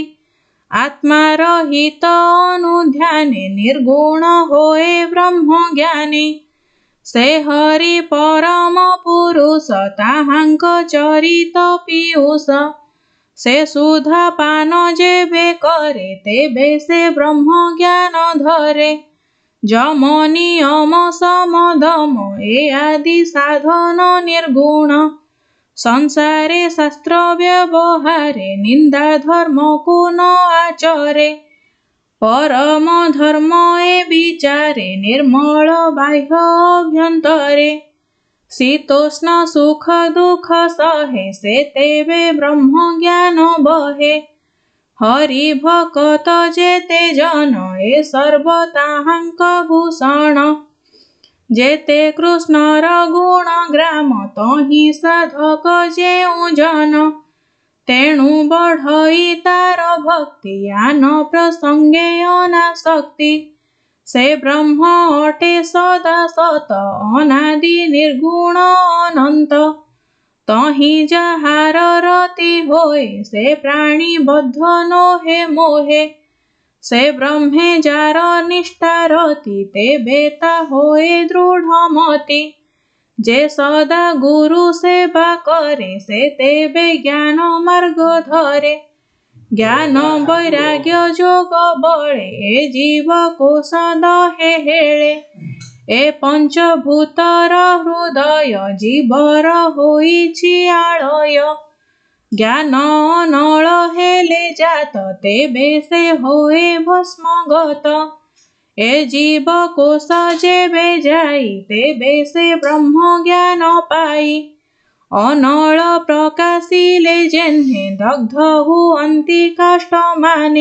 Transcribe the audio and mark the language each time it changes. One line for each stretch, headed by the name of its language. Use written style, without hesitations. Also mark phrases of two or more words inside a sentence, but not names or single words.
Odia: ଆତ୍ମା ରହିତ ଅନୁଧ୍ୟାନେ ନିର୍ଗୁଣ ହୋଏ ବ୍ରହ୍ମ ଜ୍ଞାନୀ। ସେ ହରି ପରମ ପୁରୁଷ ତାହାଙ୍କ ଚରିତ ପୀୟୂଷ। ସେ ସୁଧା ପାନ ଯେବେ କରେ ତେବେ ସେ ବ୍ରହ୍ମ ଜ୍ଞାନ ଧରେ। ଯମ ନିୟମ ସମଦମ ଏ ଆଦି ସାଧନ ନିର୍ଗୁଣ। ସଂସାରେ ଶାସ୍ତ୍ର ବ୍ୟବହାରେ ନିନ୍ଦା ଧର୍ମ କୁ ନ ଆଚରେ। ପରମ ଧର୍ମ ଏ ବିଚାରେ ନିର୍ମଳ ବାହ୍ୟ ଅଭ୍ୟନ୍ତରେ। ଶୀତୋଷ୍ଣ ସୁଖ ଦୁଃଖ ସହେ ସେ ତେବେ ବ୍ରହ୍ମ ଜ୍ଞାନ ବହେ। ହରି ଭକତ ଯେତେ ଜନ ଏ ସର୍ବ ତାହାଙ୍କ ଭୂଷଣ। ଯେତେ କୃଷ୍ଣର ଗୁଣ ଗ୍ରାମ ତହିଁ ସାଧକ ଯେଉଁ ଜନ। ତେଣୁ ବଢ଼ଇ ତାର ଭକ୍ତି ଆନ ପ୍ରସଙ୍ଗେ ଅନାସକ୍ତି। ସେ ବ୍ରହ୍ମ ଅଟେ ସଦା ସତ ଅନାଦି ନିର୍ଗୁଣ ଅନନ୍ତ। ତହିଁ ଯାହାର ରତି ହୋଏ ସେ ପ୍ରାଣୀ ବଦ୍ଧ ନୋହେ ମୋହେ। ସେ ବ୍ରହ୍ମେ ଯାର ନିଷ୍ଠା ରତି ତେବେ ତା ହୋଏ ଦୃଢ଼ ମତି। ଯେ ସଦା ଗୁରୁ ସେବା କରେ ସେ ତେବେ ଜ୍ଞାନ ମାର୍ଗ ଧରେ। ଜ୍ଞାନ ବୈରାଗ୍ୟ ଯୋଗ ବଳେ ଏ ଜୀବ କୁ ସଦହେ ହେଳେ। ଏ ପଞ୍ଚଭୂତର ହୃଦୟ ଜୀବର ହୋଇଛି ଆଳୟ। ଜ୍ଞାନ ନଳ ହେଲେ ଜାତ ତେବେ ସେ ହୋଏ ଭସ୍ମଗତ। ଏ ଜୀବକୋଷ ଯେବେ ଯାଇ ତେବେ ସେ ବ୍ରହ୍ମ ଜ୍ଞାନ ପାଇ। ଅନଳ ପ୍ରକାଶିଲେ ଯେହ୍ନେ ଦଗ୍ଧ ହୁଅନ୍ତି କାଷ୍ଠମାନେ।